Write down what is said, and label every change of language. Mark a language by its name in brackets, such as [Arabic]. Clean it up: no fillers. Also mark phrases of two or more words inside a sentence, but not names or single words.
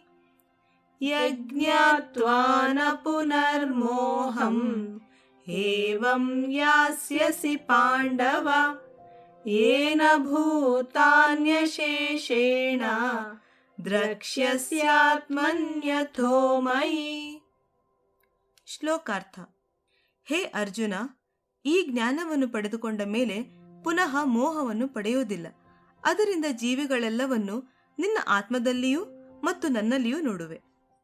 [Sanskrit] यज्ञात्वा न पुनर्मोहम् एवं यास्यसि पाण्डव येन भूतान्यशेषेण द्रक्ष्यस्यात्मन्यथो मयि। [Kannada] ಶ್ಲೋಕಾರ್ಥ. ಹೇ ಅರ್ಜುನ, ಈ ಜ್ಞಾನವನ್ನು ಪಡೆದುಕೊಂಡ ಮೇಲೆ ಪುನಃ ಮೋಹವನ್ನು ಪಡೆಯುವುದಿಲ್ಲ. ಅದರಿಂದ ಜೀವಿಗಳೆಲ್ಲವನ್ನು ನಿನ್ನ ಆತ್ಮದಲ್ಲಿಯೂ ಮತ್ತು ನನ್ನಲ್ಲಿಯೂ ನೋಡುವೆ.